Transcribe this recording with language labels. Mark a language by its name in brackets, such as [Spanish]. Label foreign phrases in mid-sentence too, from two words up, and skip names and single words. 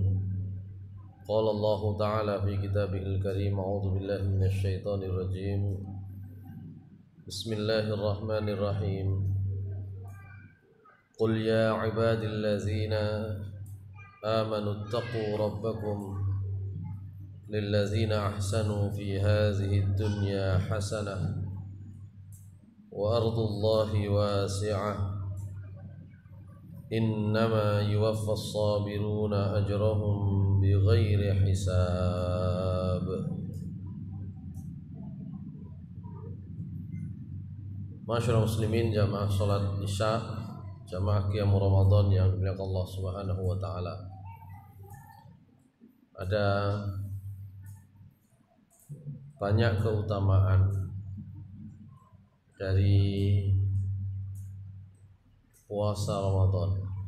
[Arabic] قال الله تعالى في كتابه الكريم، أعوذ بالله من الشيطان الرجيم. بسم الله الرحمن الرحيم. قل يا عبادي الذين آمنوا اتقوا ربكم للذين أحسنوا في هذه دنيا حسنة وأرض الله واسعة إنما يوفى الصابرون أجرهم بغير حساب. ما شاء الله مسلمين, [Indonesian] jamaah salat Isya, jamaah qiyam Ramadan yang dimuliakan Allah [Arabic] سبحانه وتعالى. [Indonesian] Ada banyak keutamaan dari puasa Ramadan.